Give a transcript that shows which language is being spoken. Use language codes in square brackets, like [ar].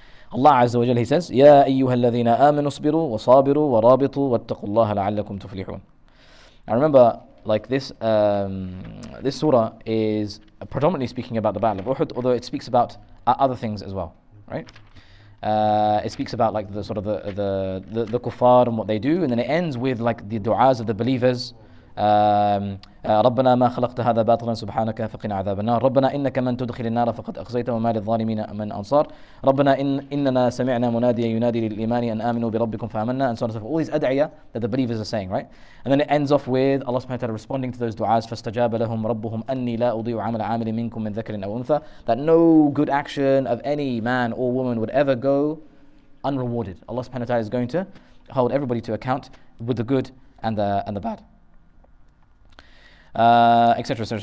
[ar] Allah Azza wa Jalla, [en] He says, [ar] يَا أَيُّهَا الَّذِينَ آمَنُوا اصْبِرُوا وَصَابِرُوا وَرَابِطُوا وَاتَّقُوا اللَّهَ لَعَلَّكُمْ تُفْلِحُونَ. [en] I remember, like this surah is predominantly speaking about the Battle of Uhud, although it speaks about other things as well, right? It speaks about like the sort of the kuffar and what they do, and then it ends with like the du'as of the believers. [ar] ربنا ما خلقت هذا باطلا سبحانك فقنا عذاب النار ربنا إنك من تدخل النار فقد أخزيته وما للظالمين من أنصار ربنا إننا سمعنا مناديا ينادي للإيمان أن آمنوا بربكم فآمنا, [en] and so on and so forth. All these ad'iyah that the believers are saying, right? And then it ends off with Allah subhanahu wa ta'ala responding to those du'as, [ar] فاستجاب لهم ربهم أني لا أضيع عمل عامل منكم من ذكر أو أنثى, [en] that no good action of any man or woman would ever go unrewarded. Allah subhanahu wa ta'ala is going to hold everybody to account with the good and the bad. Etc.